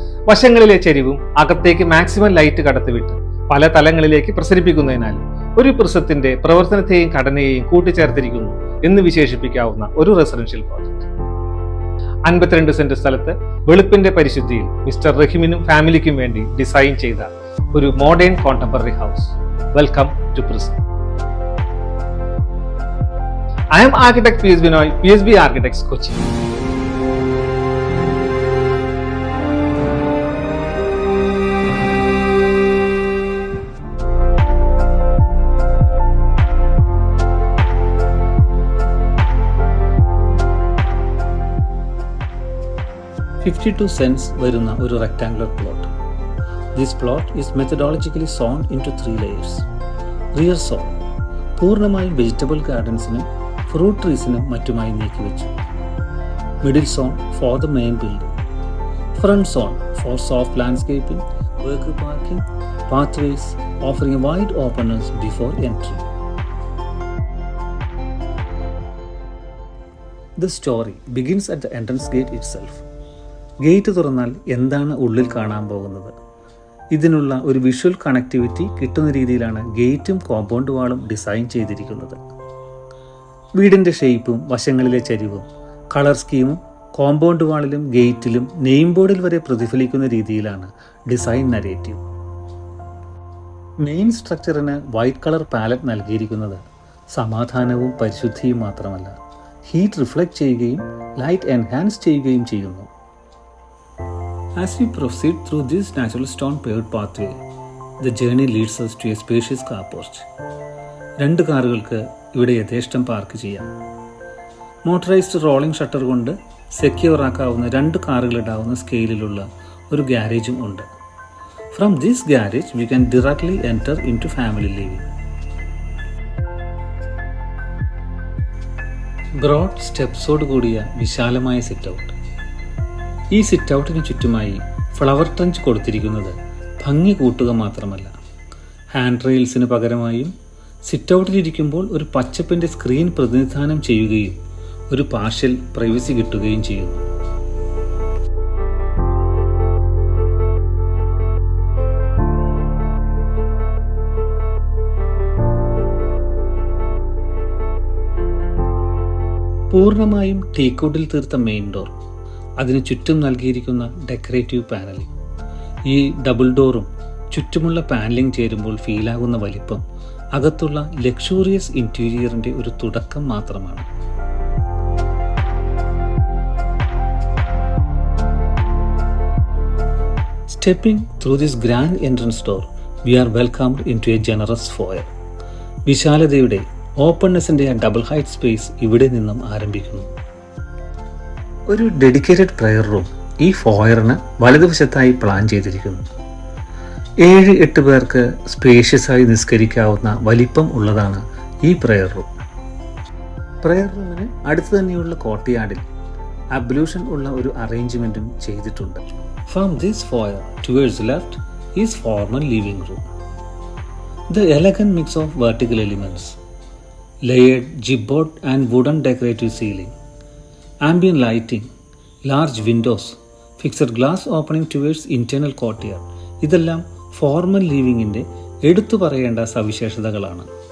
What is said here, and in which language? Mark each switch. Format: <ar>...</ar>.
<ml>വശങ്ങളിലെ ചരിവും അകത്തേക്ക് maximum light കടത്തിവിട്ട് പല തലങ്ങളിലേക്ക് പ്രസരിപ്പിക്കുന്നതിനാൽ ഒരു പ്രിസത്തിന്റെ പ്രവർത്തനത്തെയും ഘടനയെയും കൂട്ടിച്ചേർത്തിരിക്കുന്നു എന്ന് വിശേഷിപ്പിക്കാവുന്ന ഒരു റെസിഡൻഷ്യൽ പ്രോജക്റ്റ്. 52 സെന്റ് സ്ഥലത്ത് വെളുപ്പിന്റെ പരിശുദ്ധിയിൽ മിസ്റ്റർ റഹീമിനും ഫാമിലിക്കും വേണ്ടി ഡിസൈൻ ചെയ്ത ഒരു modern contemporary house.</ml> <en>Welcome to prism. I am architect PS Binoy, PSB Architects, Kochi. $52 cents</en> <ml>വരുന്ന ഒരു rectangular plot.</ml> <en>This plot is methodologically zone in to 3 layers.</en> <ml>Rear zone പൂർണ്ണമായും vegetable ഗാർഡൻസിനും fruit ട്രീസിനും മറ്റുമായി നീക്കിവെച്ചു.</ml> <en>Middle zone for the main building. Front zone for soft landscaping, vehicle parking, pathways offering wide openness before entry. The story begins at the entrance gate itself.</en> <ml>Gate തുറന്നാൽ എന്താണ് ഉള്ളിൽ കാണാൻ പോകുന്നത്? ഇതിനുള്ള ഒരു visual connectivity കിട്ടുന്ന രീതിയിലാണ് ഗേറ്റും കോമ്പൗണ്ട് വാളും ഡിസൈൻ ചെയ്തിരിക്കുന്നത്. വീടിൻ്റെ ഷേപ്പും വശങ്ങളിലെ ചരിവും കളർ സ്കീമും കോമ്പൗണ്ട് വാളിലും ഗേറ്റിലും നെയിം ബോർഡിൽ വരെ പ്രതിഫലിക്കുന്ന രീതിയിലാണ് design narrative. Main സ്ട്രക്ചറിന് white colour palette നൽകിയിരിക്കുന്നത് സമാധാനവും പരിശുദ്ധിയും മാത്രമല്ല, ഹീറ്റ് റിഫ്ലക്റ്റ് ചെയ്യുകയും ലൈറ്റ് എൻഹാൻസ് ചെയ്യുകയും ചെയ്യുന്നു.</ml> <en>As we proceed through this natural stone paved pathway, the journey leads us to a spacious car porch.</en> <ml>2 കാറുകൾക്ക് ഇവിടെ യഥേഷ്ടം പാർക്ക് ചെയ്യാം. മോട്ടറൈസ്ഡ് റോളിംഗ് ഷട്ടർ കൊണ്ട് സെക്യൂർ ആക്കാവുന്ന 2 കാറുകളിടാവുന്ന സ്കെയിലിലുള്ള ഒരു ഗ്യാരേജും ഉണ്ട്.</ml> <en>From this garage we can directly enter into family living.</en> <ml>Broad സ്റ്റെപ്സോട് കൂടിയ വിശാലമായ sit out. ഈ sit ഔട്ടിന് ചുറ്റുമായി ഫ്ലവർ ട്രഞ്ച് കൊടുത്തിരിക്കുന്നത് ഭംഗി കൂട്ടുക മാത്രമല്ല, ഹാൻഡ് റെയിൽസിന് പകരമായും സിറ്റ് ഔട്ടിലിരിക്കുമ്പോൾ ഒരു പച്ചപ്പിൻ്റെ സ്ക്രീൻ പ്രതിനിധാനം ചെയ്യുകയും ഒരു പാർഷ്യൽ പ്രൈവസി കിട്ടുകയും ചെയ്യുന്നു. പൂർണ്ണമായും ടീക്വുഡിൽ തീർത്ത മെയിൻ ഡോർ, അതിന് ചുറ്റും നൽകിയിരിക്കുന്ന ഡെക്കറേറ്റീവ് പാനലിംഗ്, ഈ ഡബിൾ ഡോറും ചുറ്റുമുള്ള പാനലിംഗ് ചേരുമ്പോൾ ഫീലാകുന്ന വലിപ്പം അകത്തുള്ള ലക്ഷൂറിയസ് ഇന്റീരിയറിന്റെ ഒരു തുടക്കം മാത്രമാണ്.</ml> <en>Stepping through this grand entrance door, we are welcomed into a generous foyer.</en> <ml>വിശാലതയുടെ ഓപ്പൺനെസിന്റെ ആ ഡബിൾ ഹൈറ്റ് സ്പേസ് ഇവിടെ നിന്നും ആരംഭിക്കുന്നു. ഒരു ഡെഡിക്കേറ്റഡ് പ്രെയർ റൂം ഈ ഫോയറിന് വലതുവശത്തായി പ്ലാൻ ചെയ്തിരിക്കുന്നു. 7-8 പേർക്ക് സ്പേഷ്യസ് ആയി നിസ്കരിക്കാവുന്ന വലിപ്പം ഉള്ളതാണ് ഈ പ്രെയർ റൂം. പ്രെയർ റൂമിന് അടുത്ത് തന്നെയുള്ള കോർട്ട്യാർഡിൽ അബ്ലൂഷൻ ഉള്ള ഒരു അറേഞ്ച്മെന്റും ചെയ്തിട്ടുണ്ട്.</ml> <en>From this foyer towards the left is formal living room. The elegant mix of vertical elements, layered chipboard and wooden decorative ceiling, ambient lighting, large windows, fixed glass opening towards internal courtyard,</en> <ml>ഇതെല്ലാം formal ലിവിങ്ങിന്റെ എടുത്തു പറയേണ്ട സവിശേഷതകളാണ്.</ml>